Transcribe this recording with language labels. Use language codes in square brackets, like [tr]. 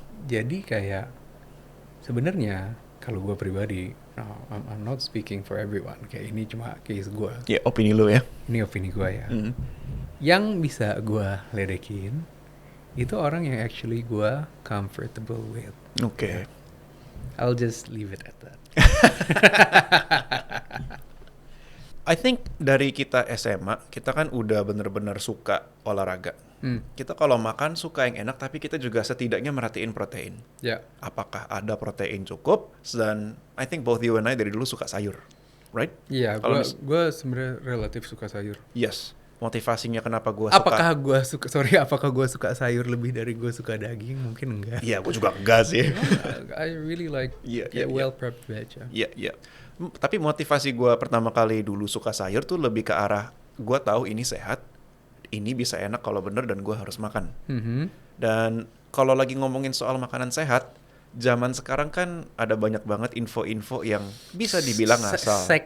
[id] Jadi kayak sebenarnya kalau gue pribadi, no, I'm not speaking for everyone. Kayak ini cuma case gue. Ya, opini lu ya. Ini opini gue ya. Yang bisa gue ledekin itu orang yang actually gue comfortable with. Oke. [en] I'll just leave it at that. [id] I think dari kita SMA, kita kan udah bener-bener suka olahraga. Kita kalau makan suka yang enak, tapi kita juga setidaknya merhatiin protein. Ya. Apakah ada protein cukup? [en] Dan I think both you and I dari dulu suka sayur, right? [id] Iya, Kalau gue sebenarnya relatif suka sayur. Yes. Motivasinya kenapa gue suka? Apakah gue suka sayur lebih dari gue suka daging? Mungkin enggak. Iya, gue juga enggak sih. [en] I really like well prepped veg. [id] Iya, iya. Tapi motivasi gue pertama kali dulu suka sayur tuh lebih ke arah gue tahu ini sehat, ini bisa enak kalau bener dan gue harus makan. Dan kalau lagi ngomongin soal makanan sehat, zaman sekarang kan ada banyak banget info-info yang bisa dibilang ngasal.